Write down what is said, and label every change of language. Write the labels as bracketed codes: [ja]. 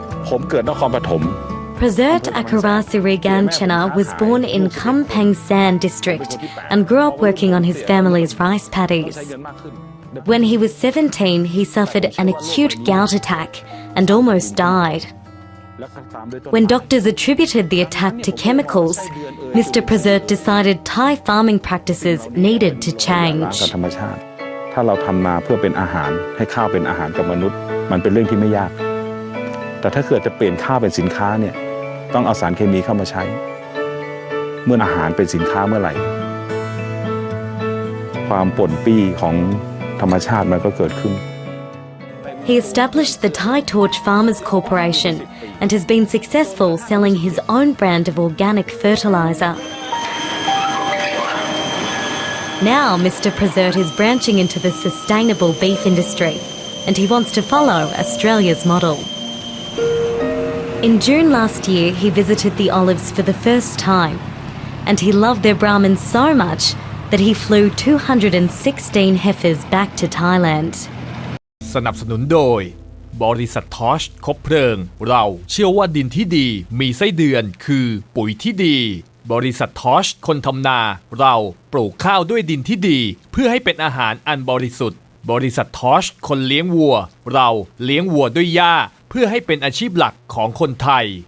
[en] Prasert Akarasiri Ganchana was born in Kampeng San district and grew up working on his family's rice paddies. When he was 17, he suffered an acute gout attack and almost died. When doctors attributed the attack to chemicals, Mr. Prasert decided Thai farming practices needed to change. [th] ถ้าเราทำนาเพื่อเป็นอาหารให้ข้าวเป็นอาหารกับมนุษย์มันเป็นเรื่องที่ไม่ยากแต่ถ้าเกิดจะเปลี่ยนข้าวเป็นสินค้าเนี่ยต้องเอาสารเคมีเข้ามาใช้เมื่ออาหารเป็นสินค้าเมื่อไหร่ความป่นปี้ของธรรมชาติมันก็เกิดขึ้น [en] He established the Thai Torch Farmers Corporation and has been successful selling his own brand of organic fertiliser. Now Mr. Prasert is branching into the sustainable beef industry and he wants to follow Australia's model. In June last year, he visited the Olives for the first time and he loved their Brahmins so much that he flew 216 heifers back to Thailand. [th] สนับสนุนโดยบริษัททอชคบเพลิงเราเชื่อว่าดินที่ดีมีไส้เดือนคือปุ๋ยที่ดีบริษัททอชคนทำนาเราปลูกข้าวด้วยดินที่ดีเพื่อให้เป็นอาหารอันบริสุทธิ์บริษัททอชคนเลี้ยงวัวเราเลี้ยงวัวด้วยหญ้าเพื่อให้เป็นอาชีพหลักของคนไทย